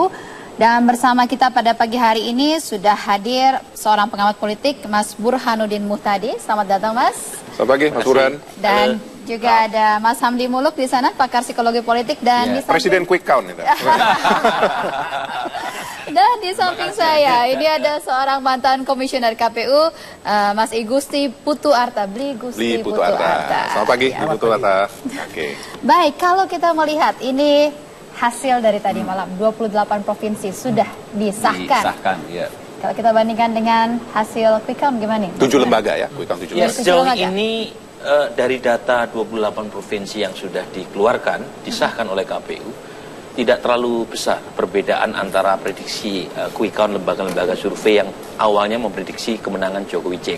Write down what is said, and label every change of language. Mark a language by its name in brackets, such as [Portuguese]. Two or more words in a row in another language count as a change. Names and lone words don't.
[Indonesian] Dan bersama kita pada pagi hari ini sudah hadir seorang pengamat politik, Mas Burhanuddin Muhtadi. Selamat datang, Mas. Selamat pagi, Mas Burhan. Dan juga ada Mas Hamdi Muluk di sana, pakar psikologi politik dan di Presiden [English] quick count [Indonesian] itu. Dan di samping saya, ini ada seorang mantan komisioner KPU, Mas Igusti Putu Arta. Bli Putu Arta. Selamat pagi, Bli Putu Arta. Oke. Baik, kalau kita melihat ini hasil dari tadi malam, 28 provinsi sudah disahkan. Ya. Kalau kita bandingkan dengan hasil [English] quick count [Indonesian] gimana nih? 7 lembaga ya, [English] quick count [Indonesian] 7 ya, lembaga. sejauh ini dari data 28 provinsi yang sudah dikeluarkan, disahkan oleh KPU, tidak terlalu besar perbedaan antara prediksi [English] quick count [Indonesian] lembaga-lembaga survei yang awalnya memprediksi kemenangan Jokowi JK.